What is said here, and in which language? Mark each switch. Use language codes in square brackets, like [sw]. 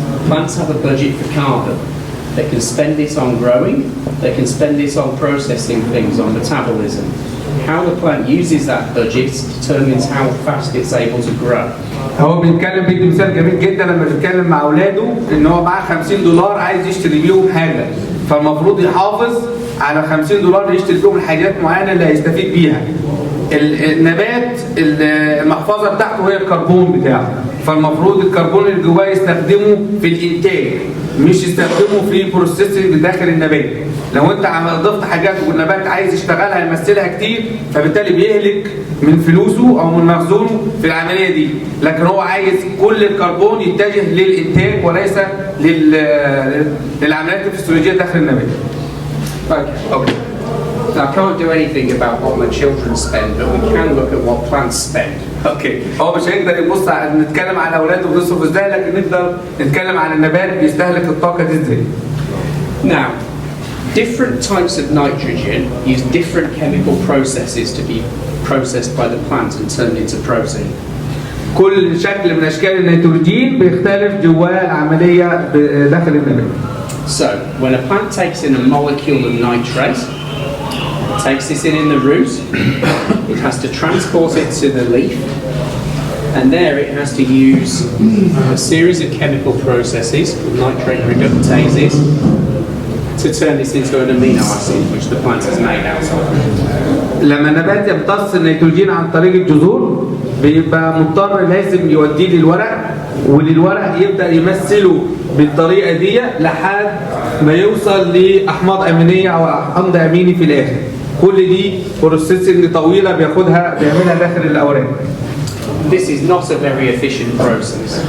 [en] Plants have a budget for carbon. They can spend it on growing, they can spend it on processing things, on metabolism. How the plant uses that budget determines how fast it's able to grow. [ar] هو بيدي مثال جميل جدا لما بيتكلم مع اولاده ان هو معاه $50 عايز يشتري بيهم حاجه فالمفروض يحافظ على $50 يشتري بيهم الحاجات معينه اللي هيستفيد بيها. النبات المحفظه بتاعته هي الكربون بتاعه فالمفروض الكربون اللي جواه يستخدمه في الانتاج مش يستخدمه في بروسيسنج داخل النبات. لو انت ضفت حاجات والنبات عايز يشتغلها يمثلها كتير فبالتالي بيهلك من فلوسه او من مخزونه في العمليه دي لكن هو عايز كل الكربون يتجه للانتاج وليس للعمليات الفسيولوجيه داخل النبات. [en] Okay. Now, I can't do anything about what my children spend, but we can look at what plants spend. [ar] اوكي هو مش هيقدر يبص نتكلم على اولاده وبيصرف ازاي لكن نقدر نتكلم عن النبات بيستهلك الطاقه دي ازاي. [en] Now, different types of nitrogen use different chemical processes to be processed by the plant and turned into protein. [ar] كل شكل من اشكال النيتروجين بيختلف جواه العمليه داخل النبات. [en] So, when a plant takes in a molecule of nitrate, takes this in the root, it has to transport it to the leaf, and there it has to use a series of chemical processes, nitrate reductases, to turn this into an amino acid, which the plant is made out of. [ar] لما النبات يمتص النيتروجين عن طريق الجذور بيبقى مضطر لازم يوديه للورق وللورق يبدأ يمثله بالطريقة دي لحد ما يوصل لأحماض أمينية أو حمض أميني في الآخر. كل دي بروسيسنج طويلة بيعملها داخل الأوراق. [en] This is not a very efficient process.